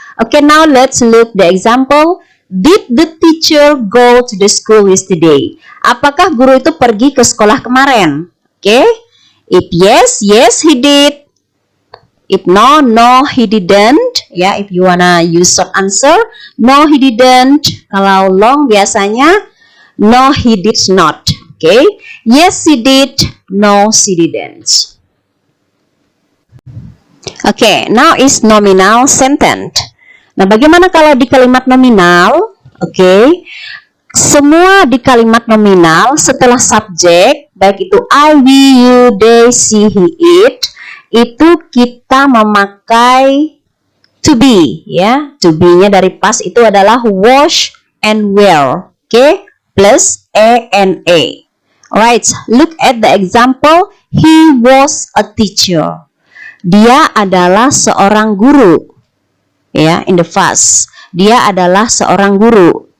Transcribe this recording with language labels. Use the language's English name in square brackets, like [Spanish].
[English] Oke, now let's look the example. Did the teacher go to the school yesterday? [Indonesian] Apakah guru itu pergi ke sekolah kemarin? [English] Oke, if yes, yes he did. If no, no he didn't. Ya, if you wanna use short answer, no he didn't. [Indonesian] Kalau long biasanya [English] no he did not. Oke, yes she did, no she didn't. Oke, now is nominal sentence. [Indonesian] Nah, bagaimana kalau di kalimat nominal? Oke, semua di kalimat nominal setelah subjek, baik itu I, we, you, they, she, he, it, itu kita memakai to be, ya. To be-nya dari past itu adalah [English] wash and wear. Oke, plus a and a. Alright, look at the example. He was a teacher. [Indonesian] Dia adalah seorang guru, ya, [English] in the past. [Indonesian] Dia adalah seorang guru.